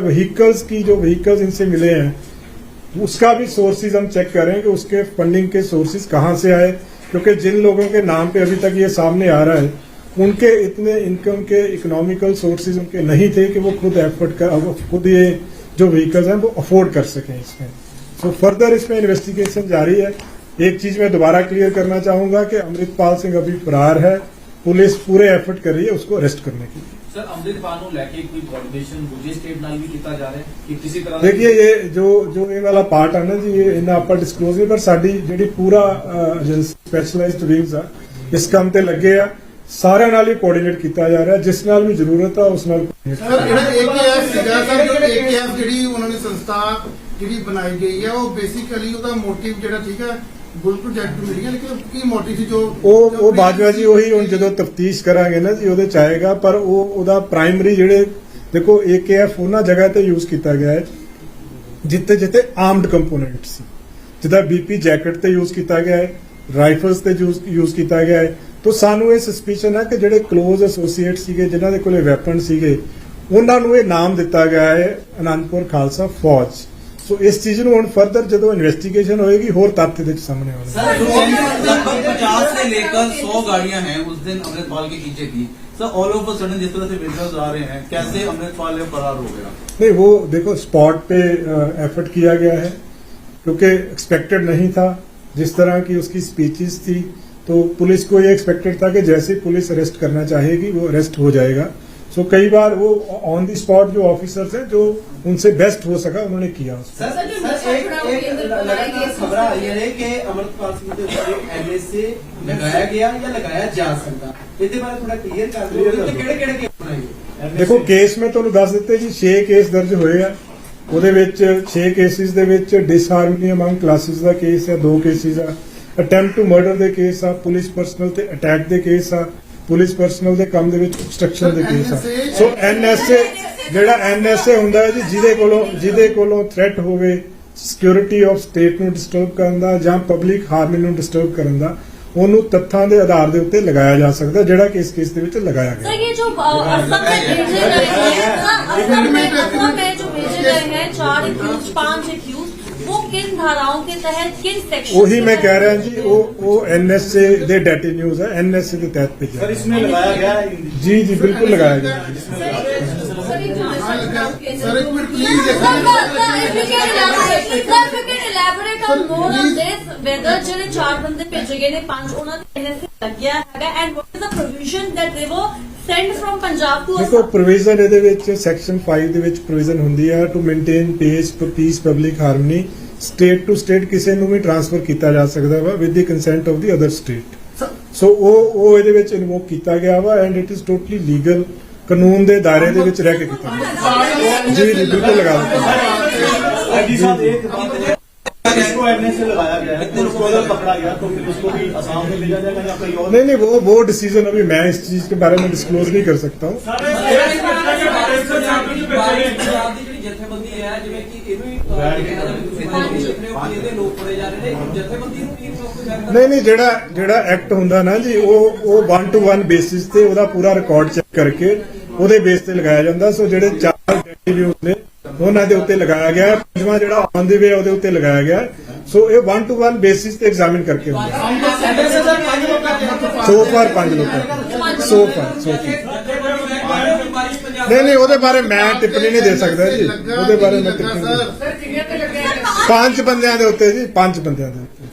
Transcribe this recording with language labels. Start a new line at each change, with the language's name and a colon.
Hindi: Vehicles की जो vehicles इनसे मिले हैं, उसका भी सोर्सेज हम चेक करें कि उसके फंडिंग के सोर्सेज कहां से आए, क्योंकि जिन लोगों के नाम पे अभी तक ये सामने आ रहा है, उनके इतने इनकम के इकोनॉमिकल सोर्सेज उनके नहीं थे कि वो खुद ये जो व्हीकल्स हैं वो अफोर्ड कर सकें इसमें। तो फर्दर इसमें इन्वेस्टिगेशन जारी है। एक चीज मैं दोबारा क्लियर करना चाहूंगा कि अमृतपाल सिंह अभी फरार है, पुलिस पूरे एफर्ट कर रही है उसको अरेस्ट करने के लिए।
Punjabi: सर, अमृतपाल ਨੂੰ ਲੈ ਕੇ ਕੋਈ ਕੋਆਰਡੀਨੇਸ਼ਨ ਦੂਜੇ ਸਟੇਟ ਨਾਲ ਵੀ ਕੀਤਾ ਜਾ ਰਿਹਾ ਹੈ ਕਿ ਕਿਸੇ ਤਰ੍ਹਾਂ देखिए ये जो ये वाला पार्ट है ना जी, ये इन्ना ਆਪਾਂ डिस्क्लोज नहीं, पर साडी ਜਿਹੜੀ पूरा स्पैशलाइज्ड विंग्स आ इस काम ਤੇ ਲੱਗੇ ਆ, ਸਾਰਿਆਂ ਨਾਲ ਹੀ ਕੋਆਰਡੀਨੇਟ ਕੀਤਾ ਜਾ ਰਿਹਾ, ਜਿਸ ਨਾਲ ਵੀ ਜ਼ਰੂਰਤ ਆ ਉਸ ਨਾਲ। ਸਰ ਜਿਹੜਾ AKF ਸੀਗਾ, ਸਰ ਜੋ AKF ਜਿਹੜੀ ਉਹਨਾਂ ਨੇ ਸੰਸਥਾ ਜਿਹੜੀ ਬਣਾਈ ਗਈ ਹੈ, ਉਹ ਬੇਸਿਕਲੀ ਉਹਦਾ ਮੋਟਿਵ ਜਿਹੜਾ, ਠੀਕ ਹੈ, ਗੁੱਲ ਪ੍ਰੋਜੈਕਟ ਮਿਲੀ ਹੈ, ਲੇਕਿਨ ਕੀ ਮੋਟਿਵ ਸੀ ਜੋ ਉਹ ਬਾਜਵਾ ਜੀ ਉਹੀ ਹੁਣ ਜਦੋਂ ਤਫਤੀਸ਼ ਕਰਾਂਗੇ ਨਾ ਜੀ ਉਹਦੇ ਚ ਆਏਗਾ। ਪਰ ਉਹਦਾ ਪ੍ਰਾਇਮਰੀ ਜਿਹੜੇ ਦੇਖੋ AKF ਉਹਨਾਂ ਜਗ੍ਹਾ ਤੇ ਯੂਜ਼ ਕੀਤਾ ਗਿਆ ਹੈ ਜਿੱਥੇ ਜਿੱਥੇ ਆਰਮਡ ਕੰਪੋਨੈਂਟ ਸੀ, ਜਿੱਦਾਂ BP ਜੈਕਟ ਤੇ ਯੂਜ਼ ਕੀਤਾ ਗਿਆ ਹੈ, ਰਾਈਫਲਸ ਤੇ ਯੂਜ਼ ਕੀਤਾ ਗਿਆ ਹੈ। तो सानू ये सस्पिशन है कि ਜਿਹੜੇ क्लोज एसोसिएट ਸੀਗੇ, ਜਿਨ੍ਹਾਂ ਦੇ ਕੋਲੇ ਵੈਪਨ ਸੀਗੇ, ਉਹਨਾਂ ਨੂੰ ਇਹ ਨਾਮ ਦਿੱਤਾ ਗਿਆ ਹੈ ਅਨੰਦਪੁਰ ਖਾਲਸਾ फौज। सो इस चीज ਨੂੰ ਹੁਣ फर्दर ਜਦੋਂ इन्वेस्टिगेशन होएगी और तथ्य ਦੇ सामने आएंगे।
Hindi: लगभग 50 से लेकर 100 गाड़ियां हैं उस दिन अमृतपाल के पीछे थी। Sir
English: all of a sudden
Hindi: जिस तरह से विजुअल्स आ रहे हैं, कैसे अमृतपाल फरार हो गया? नहीं, वो देखो स्पॉट पे एफर्ट किया गया है, क्योंकि एक्सपेक्टेड नहीं था जिस तरह की उसकी स्पीचेस थी। तो पुलिस को ये एक्सपेक्टेड था कि जैसे पुलिस अरेस्ट करना चाहेगी वो अरेस्ट हो जाएगा। सो कई बार वो ऑन दी स्पॉट जो ऑफिसर्स हैं जो उनसे बेस्ट हो सका उन्होंने किया। खबर आ रही है कि अमृतपाल सिंह के ऊपर NSA लगाया गया या लगाया जा सकता,
Punjabi: ਇਹਦੇ ਬਾਰੇ ਥੋੜਾ ਕਲੀਅਰ ਕਰ ਦਿਓ ਕਿ ਕਿਹੜੇ ਕੇਸ ਬਣਾਏ। देखो केस में ਤੁਹਾਨੂੰ ਦੱਸ ਦਿੱਤੇ ਜੀ 6 ਕੇਸ ਦਰਜ ਹੋਏ ਆ। ਉਹਦੇ ਵਿੱਚ 6 ਕੇਸਿਸ ਦੇ ਵਿੱਚ ਡਿਸਹਾਰਮਨੀ ਅਮੰਗ ਕਲਾਸਿਸ ਦਾ ਕੇਸ ਹੈ, 2 ਕੇਸਿਸ ਆ, ਅਟੈਂਪਟ ਟੂ ਮਰਡਰ ਦੇ ਕੇਸ ਆ, ਪੁਲਿਸ ਪਰਸਨਲ ਤੇ ਅਟੈਕ ਦੇ ਕੇਸ ਆ, ਪੁਲਿਸ ਪਰਸਨਲ ਦੇ ਕੰਮ ਦੇ ਵਿੱਚ obstruction ਦੇ ਕੇਸ ਆ। ਸੋ NSA ਜਿਹੜਾ NSA ਹੁੰਦਾ ਹੈ ਜੀ, ਜਿਹਦੇ ਕੋਲੋਂ ਥ੍ਰੈਟ ਹੋਵੇ ਸਿਕਿਉਰਿਟੀ ਆਫ ਸਟੇਟ ਨੂੰ ਡਿਸਟਰਬ ਕਰਨ ਦਾ ਜਾਂ ਪਬਲਿਕ ਹਾਰਮਨੀ ਨੂੰ ਡਿਸਟਰਬ ਕਰਨ ਦਾ, ਉਹਨੂੰ ਤੱਥਾਂ ਦੇ ਆਧਾਰ ਦੇ ਉੱਤੇ ਲਗਾਇਆ ਜਾ ਸਕਦਾ, ਜਿਹੜਾ ਕਿ ਇਸ ਕੇਸ ਦੇ ਵਿੱਚ ਲਗਾਇਆ ਗਿਆ।
Hindi: सर ये जो असम में भेजे गए हैं, असम में जो भेजे गए हैं 4 एक्यूज 5 एक्यूज, वो किन धाराओं के तहत किन सेक्शन? वही मैं कह रहा हूँ जी, वो NSA दे डेटिन्यूज है, NSA के तहत पे सर इसमें लगाया गया है? जी बिल्कुल लगाया गया। सर एक minute please
English: elaborate on more on this, whether
Punjabi: ਜਿਹੜੇ 4 ਬੰਦੇ ਭੇਜੇ ਗਏ ਨੇ 5 ਉਹਨਾਂ ਦੇ NSA ਲੱਗਿਆ ਹੈਗਾ
English: and what is the provision that they were sent from Punjab to
Punjabi: ਦੇਖੋ
English: Assam?
Punjabi: ਪ੍ਰੋਵੀਜ਼ਨ ਇਹਦੇ ਵਿੱਚ ਸੈਕਸ਼ਨ 5 ਦੇ ਵਿੱਚ ਪ੍ਰੋਵੀਜ਼ਨ ਹੁੰਦੀ ਹੈ
English: to maintain peace public harmony
Punjabi: state to state ਕਿਸੇ ਨੂੰ ਵੀ ਟ੍ਰਾਂਸਫਰ ਕੀਤਾ ਜਾ ਸਕਦਾ ਵਾ
English: with the consent of the other state
Punjabi: so ਉਹ ਇਹਦੇ ਵਿੱਚ ਇਨਵੋਕ ਕੀਤਾ ਗਿਆ ਵਾ
English: and it is totally legal
Punjabi: ਕਾਨੂੰਨ ਦੇ ਦਾਇਰੇ ਦੇ ਵਿੱਚ ਰਹਿ ਕੇ ਕੀਤਾ ਗਿਆ ਜੀ ਜੀ ਬਿਲਕੁਲ ਲਗਾ ਦਿੱਤਾ
Hindi: जी साहब एक इसको एमएनए लगाया गया है उसको अगर पकड़ा गया तो फिर उसको भी असम में भेजा जाएगा या कहीं और नहीं नहीं वो डिसीजन अभी मैं इस चीज के बारे में डिस्क्लोज नहीं कर सकता हूँ
Punjabi: ਪੰਜਾਬ ਦੀ ਜਿਹੜੀ ਜਥੇਬੰਦੀ ਹੈ ਜਿਵੇਂ ਕਿ ਇਹਨੂੰ ਹੀ ਕਿਹਾ ਜਾਵੇ ਤੁਸੀਂ ਦੇਖ ਰਹੇ ਹੋ ਕਿ ਇਹਦੇ ਲੋਕ ਫੜੇ ਜਾ ਰਹੇ ਨੇ ਜਥੇਬੰਦੀ ਨੂੰ ਕੀ ਕੋਈ ਨਹੀਂ ਜਿਹੜਾ ਐਕਟ ਹੁੰਦਾ ਨਾ ਜੀ ਉਹ 1 to 1 ਬੇਸਿਸ ਤੇ ਉਹਦਾ ਪੂਰਾ ਰਿਕਾਰਡ ਚੈੱਕ ਕਰਕੇ ਉਹਦੇ ਬੇਸ ਤੇ ਲਗਾਇਆ ਜਾਂਦਾ ਸੋ ਜਿਹੜੇ 4 ਡੈਟੀਵਿਊਜ਼ ਨੇ ਉਹਨਾਂ ਦੇ ਉੱਤੇ ਲਗਾਇਆ ਗਿਆ ਪੰਜਵਾਂ ਜਿਹੜਾ ਔਨ ਦੀ ਵੇ ਉਹਦੇ ਉੱਤੇ ਲਗਾਇਆ ਗਿਆ ਸੋ ਇਹ 1 to 1 ਬੇਸਿਸ ਤੇ ਐਗਜ਼ਾਮਿਨ ਕਰਕੇ ਹੁੰਦਾ ਸੋ ਫਾਰ 5 ਲੋਕਾਂ ਸੋ ਫਾਰ ਨਹੀਂ ਉਹਦੇ ਬਾਰੇ ਮੈਂ ਟਿੱਪਣੀ ਨਹੀਂ ਦੇ ਸਕਦਾ ਜੀ ਉਹਦੇ ਬਾਰੇ ਮੈਂ ਟਿੱਪਣੀ ਨਹੀਂ 5 ਬੰਦਿਆਂ ਦੇ ਉੱਤੇ ਜੀ 5 ਬੰਦਿਆਂ ਦੇ ਉੱਤੇ